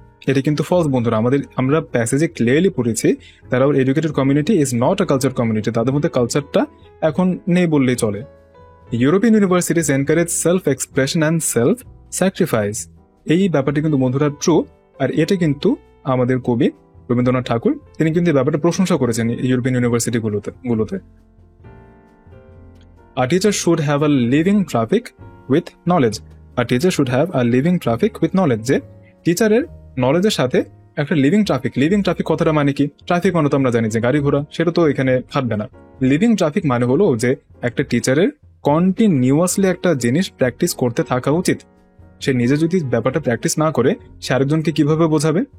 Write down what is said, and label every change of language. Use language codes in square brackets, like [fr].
[bn] এটা কিন্তু ফলস বন্ধুরা, আমরা প্যাসেজে ক্লিয়ারলি পড়েছি তারা [en] our educated community is not a culture community, [bn] তাদের মধ্যে কালচারটা এখন নেই বললেই চলে। [en] European universities encourage self expression and self sacrifice. [bn] এই ব্যাপারটি কিন্তু বন্ধুরা ট্রু, আর এটা কিন্তু আমাদের কবি রবীন্দ্রনাথ ঠাকুর তিনি কিন্তু এই ব্যাপারটা প্রশংসা করেছেন ইউরোপিয়ান ইউনিভার্সিটি গুলোতে। [en] A teacher should have a living traffic with knowledge. A teacher should have a living traffic with knowledge. [bn] যে টিচারের নলেজের সাথে একটা লিভিং ট্রাফিক কথাটা মানে কি? ট্রাফিক মানে তো আমরা জানি যে গাড়ি ঘোড়া, সেটা তো এখানে খাটবে না। লিভিং ট্রাফিক মানে হলো যে একটা টিচারের কন্টিনিউয়াসলি একটা জিনিস প্র্যাকটিস করতে থাকা উচিত। সে নিজে যদি ব্যাপারটা প্র্যাকটিস না করে সে আরেকজনকে কিভাবে বোঝাবে?